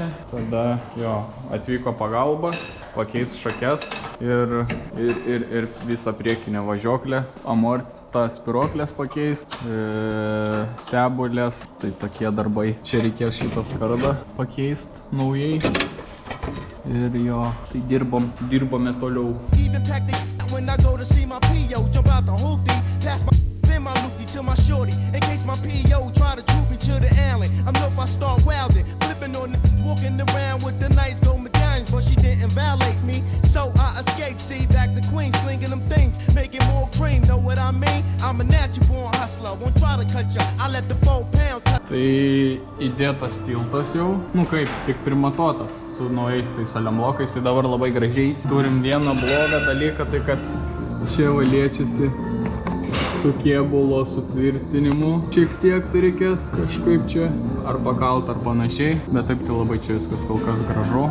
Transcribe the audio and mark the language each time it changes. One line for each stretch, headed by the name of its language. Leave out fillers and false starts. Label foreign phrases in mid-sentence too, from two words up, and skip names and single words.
Lithuanian: Tada jo, atvyko pagalba, pakeis šakes ir visą priekinę važiuoklę. Amortą spiruoklės pakeist, stebulės, tai tokie darbai. Čia reikės šitą skardą pakeist naujai. Ir jo, tai dirbome toliau.
English: When I go to see my P.O. jump out the hoopty, pass my spin my loopty to my shorty, in case my P.O. try to troop me to the alley. I know if I start wilding, flipping on the walking around with the nice gold medallions, but she didn't violate me, so I escaped. See, back to Queens, slinging them things, making more cream. Know what I mean? I'm a natural born hustler, won't try to cut ya. I let the 4 pounds.
Lithuanian: Tai įdėtas tiltas jau, nu kaip, tik primatuotas su naujais tai saliamlokais, tai dabar labai gražiais. Turim vieną blogą dalyką, tai kad čia va liečiasi su kėbulo sutvirtinimu. Šiek tiek tai reikės kažkaip čia ar pakalt ar panašiai, bet taip tai labai čia viskas kol kas gražu.